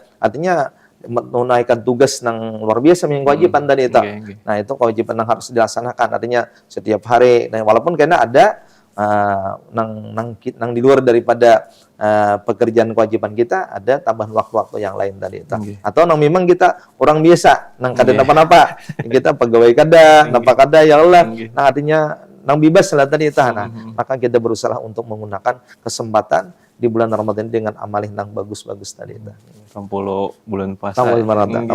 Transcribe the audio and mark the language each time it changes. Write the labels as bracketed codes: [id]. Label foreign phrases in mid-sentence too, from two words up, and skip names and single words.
[id] Artinya menunaikan tugas yang luar biasa yang kewajiban tadi itu. [jv] Nggih, nggih. [id] Nah, itu kewajiban yang harus dilaksanakan. Artinya setiap hari. Nah, walaupun karena ada nang di luar daripada pekerjaan kewajiban kita, ada tambahan waktu-waktu yang lain tadi itu. Nggih. Atau nang memang kita orang biasa, nang kada Nggih. apa-apa. [bjn] Kita pegawai kada, napa kada [ar] يا الله. [id] Nggih. Nah, artinya nang bebas lah tadi itu. Nah, maka kita berusaha untuk menggunakan kesempatan di bulan Ramadan ini dengan amal yang bagus-bagus tadi itu. 60 bulan puasa. Nggih.